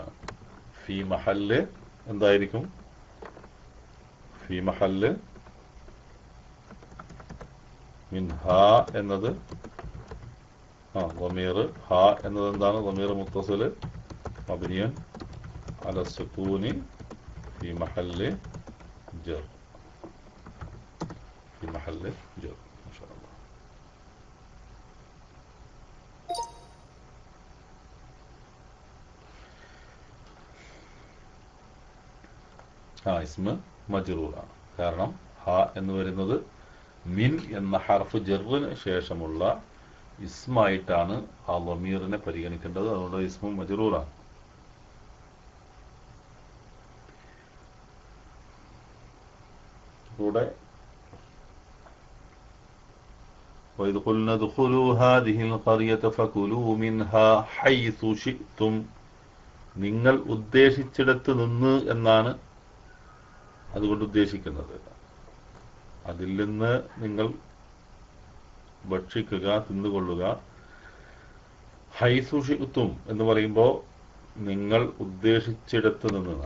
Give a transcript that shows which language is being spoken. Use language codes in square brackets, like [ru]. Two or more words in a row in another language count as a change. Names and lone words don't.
[ar] في محل [ml] എന്തായിരിക്കും? [ar] في محل [ml] മിൻഹ എന്നത് വമീർ. ഹ എന്നത് എന്താണ്? [ar] ضمير متصل مبني على السكون في محل جر. في محل جر ما شاء الله. [ml] ഇസ്മ മജ്റൂറാണ്. കാരണം ഹ എന്ന് വരുന്നത് മിൻ എന്ന ഹർഫ് ജറിന് ശേഷമുള്ള ഇസ്മായിട്ടാണ് ആ ലമീറിനെ പരിഗണിക്കേണ്ടത്. അതുകൊണ്ട് ഇസ്മ മജ്റൂറാണ്. ഇവിടെ [ar] وإذ قلنا ادخلوا هذه القرية فكلوا منها حيث شئتم, [ml] നിങ്ങൾ ഉദ്ദേശിച്ചിടത്ത് നിന്ന് എന്നാണ് അതുകൊണ്ട് ഉദ്ദേശിക്കുന്നത്. അതിൽ നിന്ന് നിങ്ങൾ ഭക്ഷിക്കുക, തിന്നുകൊള്ളുക. [ar] حيث شئتم [ml] എന്ന് പറയുമ്പോൾ നിങ്ങൾ ഉദ്ദേശിച്ചിടത്ത് നിന്നാണ്.